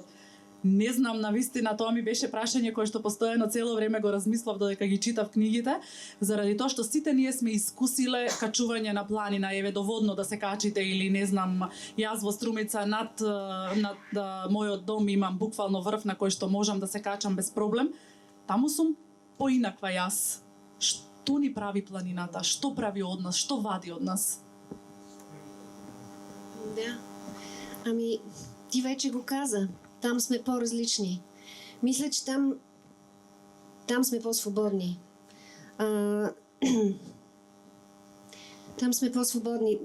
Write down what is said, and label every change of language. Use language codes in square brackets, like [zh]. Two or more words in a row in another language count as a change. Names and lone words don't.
[mk] Не знам, навистина тоа ми беше прашање кое што постојано цело време го размислав додека ги читав книгите, заради тоа што сите ние сме искусиле качување на планина, еве доводно да се качите или не знам, јас во Струмица над мојот дом имам буквално врв на кој што можам да се качам без проблем. Таму сум поинаква јас. Што ни прави планината? Што прави од нас? Што вади од нас? [bg] Да. Ами, ти вече го каза. Там сме по-различни. Мисля, че там сме по-свободни. Там сме по-свободни.